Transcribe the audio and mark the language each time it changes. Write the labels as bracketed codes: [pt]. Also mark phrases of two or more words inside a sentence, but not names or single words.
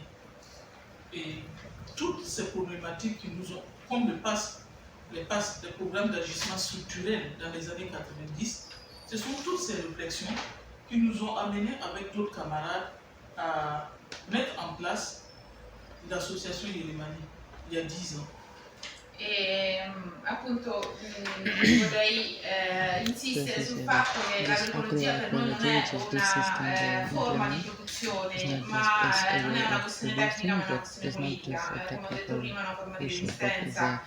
[fr] Et toutes ces problématiques qui nous ont, comme les programmes d'ajustement structurel dans les années 90, ce sont toutes ces réflexions qui nous ont amenés avec d'autres camarades à mettre en place l'association Yermani il y a 10 ans. [it] E appunto vorrei insistere sul fatto che l'agroecologia per noi non è una forma di produzione, ma non è una questione tecnica, ma è una questione politica, come ho detto prima è una forma di resistenza.